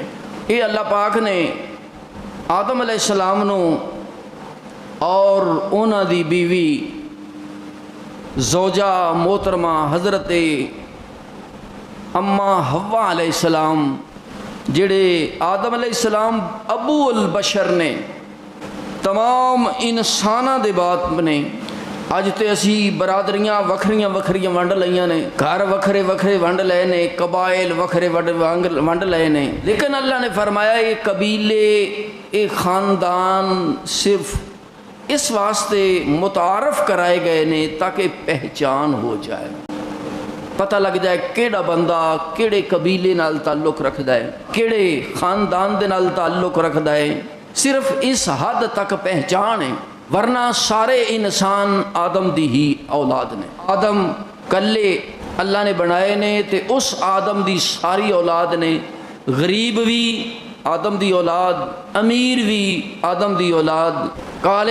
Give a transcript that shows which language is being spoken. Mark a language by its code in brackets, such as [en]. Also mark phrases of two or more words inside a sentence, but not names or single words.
[pa] یہ اللہ پاک نے آدم [ar] علیہ السلام [pa] نو اور انہاں دی بیوی زوجہ محترمہ حضرت اما حوا [ar] علیہ السلام [pa] جڑے آدم [ar] علیہ السلام ابو البشر [pa] نے تمام انساناں دے بات بنے۔ اج تے اسی برادریاں وکھریاں وکھریاں ونڈ لئیاں نے، گھر وکھرے وکھرے ونڈ لئے نے، قبائل وکھرے ونڈ لئے نے، لیکن اللہ نے فرمایا یہ قبیلے یہ خاندان صرف اس واسطے متعارف کرائے گئے نے تاکہ پہچان ہو جائے، پتہ لگ جائے کیڑا بندہ کیڑے قبیلے نال تعلق رکھدا ہے، کیڑے خاندان دے نال تعلق رکھدا ہے، صرف اس حد تک پہچان ہے، ورنہ سارے انسان آدم دی ہی اولاد نے۔ آدم کلے اللہ نے بنائے نے تے اس آدم دی ساری اولاد نے، غریب بھی آدم دی اولاد، امیر بھی آدم دی اولاد، کالے